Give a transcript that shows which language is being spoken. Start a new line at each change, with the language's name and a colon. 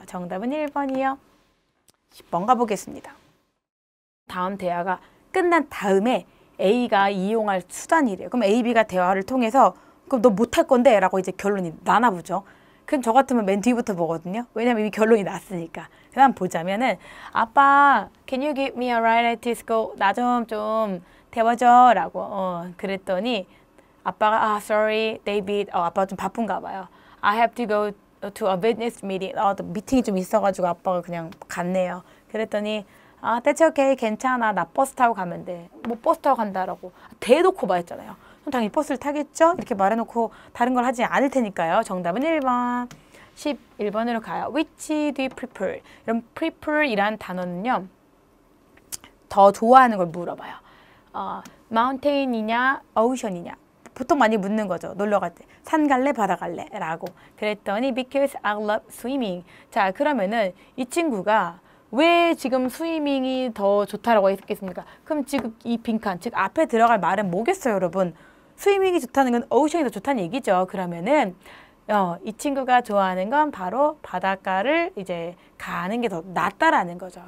Korean: 정답은 1번이요. 10번 가보겠습니다. 다음 대화가 끝난 다음에 A가 이용할 수단이래요. 그럼 A, B가 대화를 통해서 그럼 너 못할 건데? 라고 이제 결론이 나나보죠. 그럼 저 같으면 맨 뒤부터 보거든요. 왜냐면 이미 결론이 났으니까. 그 다음 보자면은
English: 아빠, can you give me a ride at school?
Korean: 나 좀 데워줘 라고 그랬더니 아빠가 sorry, David. 아빠가 좀 바쁜가 봐요.
English: I have to go to a business meeting.
Korean: 미팅이 좀 있어가지고 아빠가 그냥 갔네요. 그랬더니
English: that's okay,
Korean: 괜찮아. 나 버스 타고 가면 돼. 뭐 버스 타고 간다라고 대놓고 말했잖아요. 그럼 당연히 버스를 타겠죠? 이렇게 말해놓고 다른 걸 하지 않을 테니까요. 정답은 1번. 11번으로 가요.
English: Which do you prefer?
Korean: 이런 prefer이란 단어는요. 더 좋아하는 걸 물어봐요. mountain이냐, ocean이냐. 보통 많이 묻는 거죠. 놀러 갈 때. 산 갈래, 바다 갈래? 라고. 그랬더니
English: because I love swimming.
Korean: 자, 그러면은 이 친구가 왜 지금 스위밍이 더 좋다라고 했겠습니까? 그럼 지금 이 빈칸, 즉 앞에 들어갈 말은 뭐겠어요, 여러분? 스위밍이 좋다는 건 오션이 더 좋다는 얘기죠. 그러면은 이 친구가 좋아하는 건 바로 바닷가를 이제 가는 게 더 낫다라는 거죠.